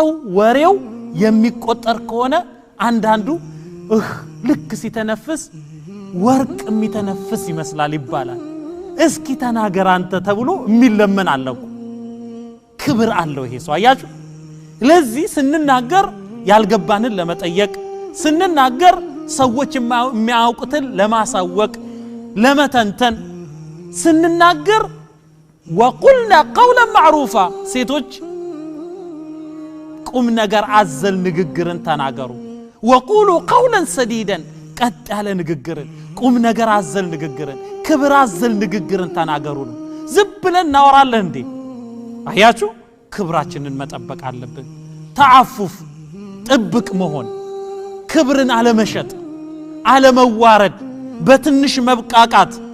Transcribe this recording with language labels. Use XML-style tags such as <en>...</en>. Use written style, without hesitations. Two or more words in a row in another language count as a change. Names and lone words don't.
<am>ወሬው የሚቆጠር ከሆነ አንዳንዱ ልክ ሲተነፍስ ወርቅ የሚተነፍስ ይመስላል ይባላል እስኪ ተናገር አንተ ተብሎ የሚለመን አለው ክብር አለው ይሄ ሰው አያችሁ ለዚህ ስንናገር ያልገባንን ለመጠየቅ ስንናገር ሰዎች የሚያውቁትን ለማሳወቅ ለመተንተን ስንናገር</am> <ar>وقلنا قولا معروفا</ar> <am>ሴቶች ቁም ነገር አዘል ንግግርን ተናገሩ</am> <ar>وقولوا قولا سديدا</ar> <am>ቀጥ ያለ ንግግርን ቁም ነገር አዘል ንግግርን ክብር አዘል ንግግርን ተናገሩ ዝም ብለን እናወራለን እንዴ አያችሁ ክብራችንን መጠበቅ አለብን ተዓፉፍ ጥብቅ መሆን ክብርን አለመሸጥ አለመዋረድ በትንሽ መብቃቃት</am>